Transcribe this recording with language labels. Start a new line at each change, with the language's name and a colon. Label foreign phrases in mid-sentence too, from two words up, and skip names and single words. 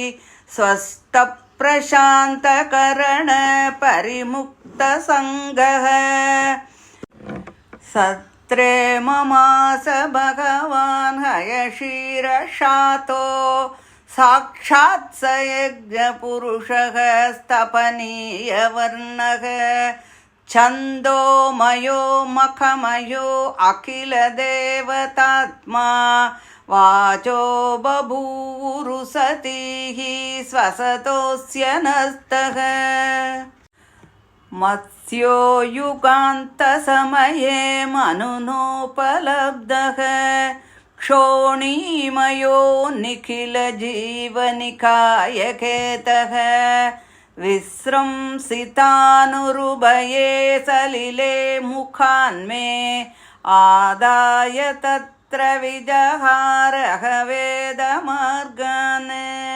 Sanskrit: स्वस्थप्रशान्तकरण परिमुक्तसङ्गः. सत्रे ममास भगवान् हयशीरशातो साक्षात् स यज्ञपुरुषः स्तपनीयवर्णः ഛന്ദോമയോ മഖമയോ അഖിലദേവതാത്മാ വാചോ ബഭൂവുരുസതീഃ സ്വസതോസ്യ നസ്തഃ മത്സ്യോ യുഗാന്തസമയേ മനുനോപലബ്ധഃ ക്ഷോണീമയോ നിഖിലജീവനികായകേതഃ വിസ്രംസിതാനുരുഭയേ സലിലേ മുഖാന്മേ ആദായ തത്ര വിജഹാരഃ വേദമാർഗാൻ